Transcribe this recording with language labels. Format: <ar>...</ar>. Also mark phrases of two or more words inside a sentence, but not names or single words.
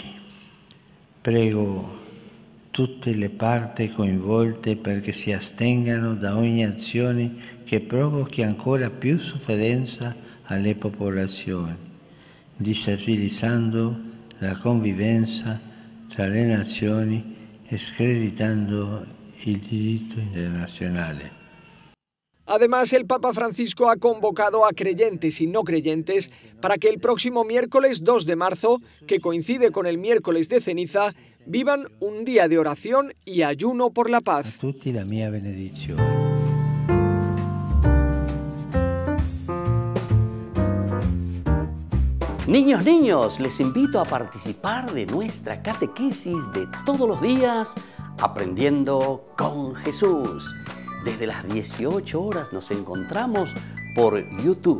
<it>Prego tutte le parti coinvolte perché si astengano da ogni azione che provochi ancora più sofferenza alle popolazioni, destabilizzando la convivenza tra le nazioni e screditando il diritto internazionale.</it> <es>Además, el Papa Francisco ha convocado a creyentes y no creyentes para que el próximo miércoles 2 de marzo, que coincide con el miércoles de ceniza, vivan un día de oración y ayuno por la paz.</es> <it>A tutti la mia benedizione.</it> <es>Niños, niños, les invito a participar de nuestra catequesis de todos los días, aprendiendo con Jesús. Desde las 18 horas nos encontramos por YouTube.</es>